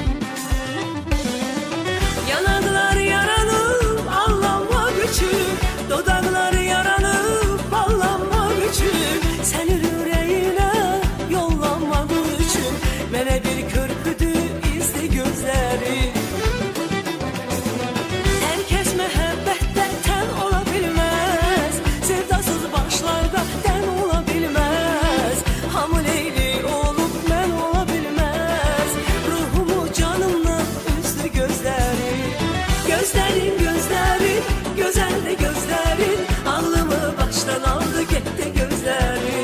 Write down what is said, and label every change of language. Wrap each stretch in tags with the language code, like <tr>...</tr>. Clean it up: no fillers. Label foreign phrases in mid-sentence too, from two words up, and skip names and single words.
<tr>Yanaklar yaralı ağlama küçük, dudaklar yaralı bağlanma küçük. Senin yüreğine yollanmak için</tr> <az>mənə bir körpüdü</az> <tr>izli gözleri.</tr> <az>Herkes məhəbbətdə tən ola bilməz, sevdasız başlarda tən ola bilməz. Hamı Leyli olub mən ola bilməz,</az> <tr>ruhumu canımla üzdü gözleri. Gözlerin gözlerin, güzel de gözlerin, ağlımı baştan aldı gitti gözlerin.</tr>